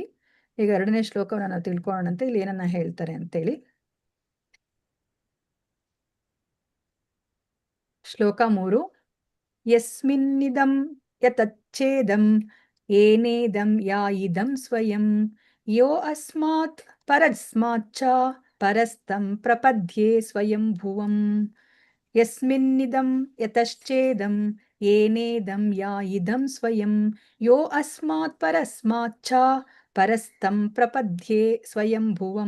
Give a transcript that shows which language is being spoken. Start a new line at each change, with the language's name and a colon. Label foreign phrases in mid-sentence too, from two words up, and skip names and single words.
Kannada: ಈಗ 2ನೇ ಶ್ಲೋಕವನ್ನ ನಾವು ತಿಳ್ಕೊಳ್ಳೋಣಂತೆ, ಇಲ್ಲಿ ಏನನ್ನ ಹೇಳ್ತಾರೆ ಅಂತೇಳಿ. ಶ್ಲೋಕ 3.
Sanskrit: ಯಸ್ಮಿನ್ನಿದಂ ಯತಚ್ಛೇದಂ ಏನೇದಂ ಯಾಯಿದಂ ಸ್ವಯಂ ಯೋ ಅಸ್ಮಾತ್ ಪರಸ್ಮಾಚ್ಚ ಪರಸ್ತಂ ಪ್ರಪದ್ಯೆ ಸ್ವಯಂ ಭುವಂ. ಯಸ್ಮಿನ್ನಿದಂ ಯತಶ್ಚೇದಂ ಏನೇದಂ ಯಾಯಿದಂ ಸ್ವಯಂ ಯೋ ಅಸ್ಮಾತ್ ಪರಸ್ಮಾಚ್ಚ ಪರಸ್ತಂ ಪ್ರಪದ್ಯೆ ಸ್ವಯಂ ಭುವಂ.